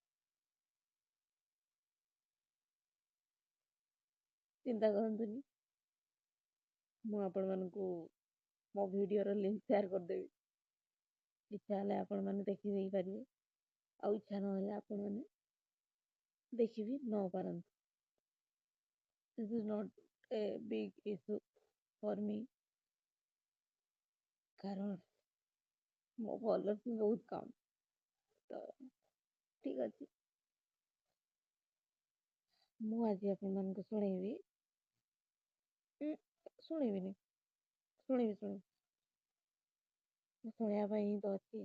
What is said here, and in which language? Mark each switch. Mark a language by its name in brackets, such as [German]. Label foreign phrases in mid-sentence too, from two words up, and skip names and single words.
[Odia] ଚିନ୍ତା କରନ୍ତୁନି, ମୁଁ ଆପଣମାନଙ୍କୁ ମୋ ଭିଡ଼ିଓର ଲିଙ୍କ୍ ସେୟାର କରିଦେବି। ଇଚ୍ଛା ହେଲେ ଆପଣମାନେ ଦେଖି ଦେଇପାରିବେ, ଆଉ ଇଚ୍ଛା ନହେଲେ ଆପଣମାନେ ଦେଖିବି ନ ପାରନ୍ତୁ। [English] This is not a big issue for me, [Odia] କାରଣ ମୋ ଫଲୋଅର୍ସ ବି ବହୁତ କମ୍। ତ ଠିକ୍ ଅଛି, ମୁଁ ଆଜି ଆପଣମାନଙ୍କୁ ଶୁଣେଇବି ଶୁଣିବିନି ଶୁଣିବି ମୁଁ ଶୁଣିବା ପାଇଁ ହିଁ ତ ଅଛି।